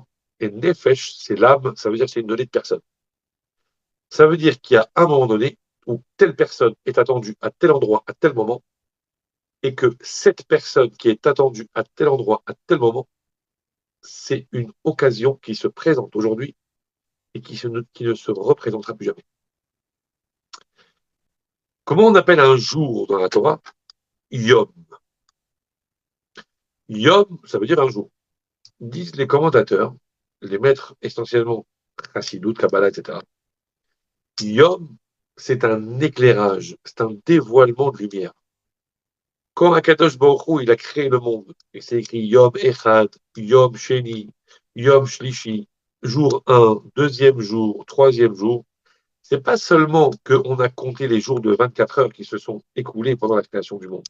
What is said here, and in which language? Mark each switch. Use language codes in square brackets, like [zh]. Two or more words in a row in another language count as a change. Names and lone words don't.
[fr] Et Nefesh, c'est l'âme, ça veut dire c'est une donnée de personne. Ça veut dire qu'il y a un moment donné où telle personne est attendue à tel endroit, à tel moment, et que cette personne qui est attendue à tel endroit, à tel moment, c'est une occasion qui se présente aujourd'hui et qui ne se représentera plus jamais. Comment on appelle un jour dans la Torah? Yom. Yom, ça veut dire un jour. Disent les commentateurs, les maîtres essentiellement Chassidut, Kabbalah, etc. Yom, c'est un éclairage, c'est un dévoilement de lumière. Quand [he] הקדוש ברוך הוא, [fr] il a créé le monde, et c'est écrit [he] יום אחד, יום שני, יום שלישי, [fr] jour 1, deuxième jour, troisième jour, c'est pas seulement qu'on a compté les jours de 24 heures qui se sont écoulés pendant la création du monde.